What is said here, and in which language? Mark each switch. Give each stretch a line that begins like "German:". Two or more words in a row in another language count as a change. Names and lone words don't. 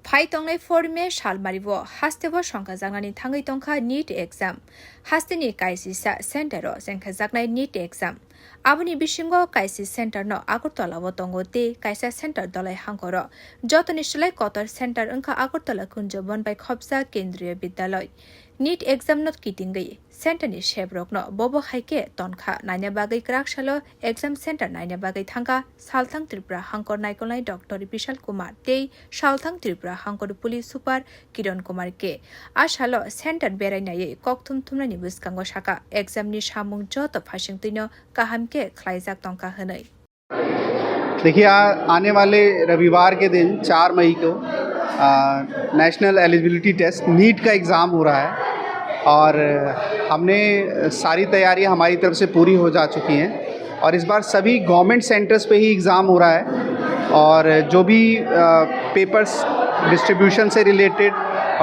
Kok Borok: फाइटंगनाय फर्मे सालमारिबो हास्तेबो संखाजागनानै थाङै तंखा नीट एग्जाम हास्तेनि काइसिसा सेन्टारो जेंखाजागनाय नीट एग्जाम आबुनि बिसिंगो काइसि सेन्टारनो आगरतलाबो तंगोते काइसा सेन्टार दलाय हांखरो जतनि सलाय कतर सेन्टार अंखा आगरतला कुंज बनबाय खबजा केन्द्रीय विद्यालय नीट एग्जाम नोट किटिंगै सेन्टारनि शेब्रकनो बबो हाइके तनखा नायना बागै क्राकशालो एग्जाम सेन्टार नायना बागै थांगा सालथां त्रिपुरा हांकर नायकलनाय डॉक्टर विशाल कुमार ते सालथां त्रिपुरा हांकर
English: police super
Kok Borok: किरण कुमार के आशालो सेन्टार बेरायनायै ककथुम थुमनायनि बुसकांगो साका एग्जामनि सामुं जत फासिंतैनो काहामके ख्लाइजाक तंका होनै।
Hindi: देखिए आने वाले रविवार के दिन 4 मई को नेशनल एलिजिबिलिटी टेस्ट नीट का एग्ज़ाम हो रहा है और हमने सारी तैयारियां हमारी तरफ से पूरी हो जा चुकी हैं और इस बार सभी
English: government centers
Hindi: पे ही एग्ज़ाम हो रहा है और जो भी
English: papers distribution
Hindi: से रिलेटेड और